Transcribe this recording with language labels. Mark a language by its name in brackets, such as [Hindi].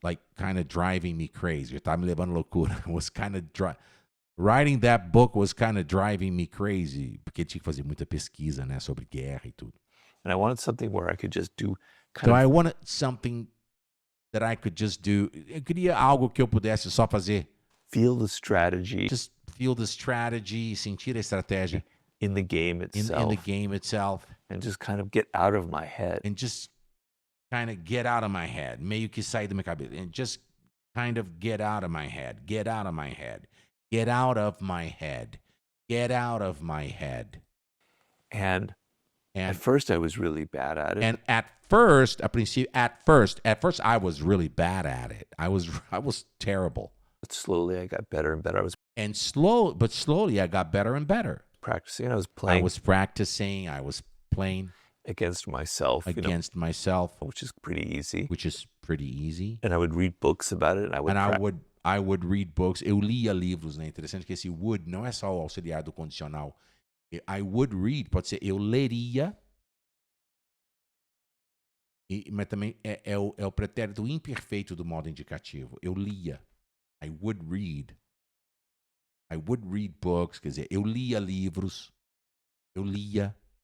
[English] like kind of driving me crazy. [Portuguese] Tá me levando loucura. [English] Was kind of writing that book was kind of driving me crazy, [Portuguese] porque tinha que fazer muita pesquisa, né, sobre guerra e tudo. [English] And I wanted something where I could just do So I wanted something that I could just do. [Portuguese] Eu queria algo que eu pudesse só fazer. [English] feel the strategy Just feel the strategy, [Portuguese] sentir a estratégia [English] in the game in itself, the game itself, and just kind of get out of my head. and just kind of get out of my head. [Portuguese] Meio que sair da minha cabeça. [English] And just kind of get out of my head. Get out of my head. Get out of my head. Get out of my head. And And at first I was really bad at it. and at first I was really bad at it. I was terrible. But slowly I got better and better. I was And slowly I got better and better. practicing. I was I playing was practicing. I was playing against myself, against myself, which is pretty easy. which is pretty easy. And I would read books about it, and I would read books. [Portuguese] Eu lia livros, né? Interessante que esse would não é só o auxiliar do condicional. [English] I would read, [Portuguese] pode ser eu leria, mas também é o pretérito imperfeito do modo indicativo. Eu lia. [English] I would read. I would read books, [Portuguese] quer dizer, eu lia livros. Eu lia.